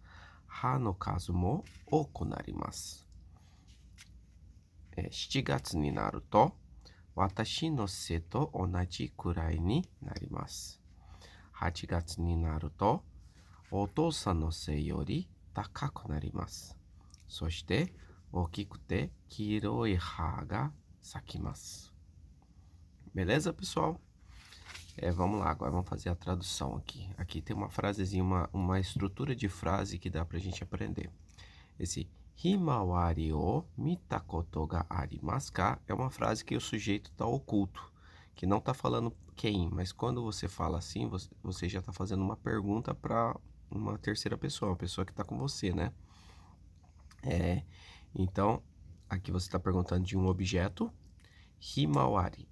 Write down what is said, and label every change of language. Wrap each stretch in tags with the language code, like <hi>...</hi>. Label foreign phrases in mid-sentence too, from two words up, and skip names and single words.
<ja>葉の数も多くなります。7月になると私の背と同じくらいになります。8月になるとお父さんの背より高くなります。そして大きくて黄色い葉が咲きます。</ja> <pt>Beleza, pessoal? Vamos lá, agora vamos fazer a tradução aqui. Aqui tem uma frasezinha, uma estrutura de frase que dá pra gente aprender. Esse</pt> <ja>ひまわりを見たことがありますか</ja> <pt>é uma frase que o sujeito está oculto, que não está falando quem, mas quando você fala assim, você já está fazendo uma pergunta para uma terceira pessoa, uma pessoa que está com você, né? Então, aqui você está perguntando de um objeto, Himawari.</pt>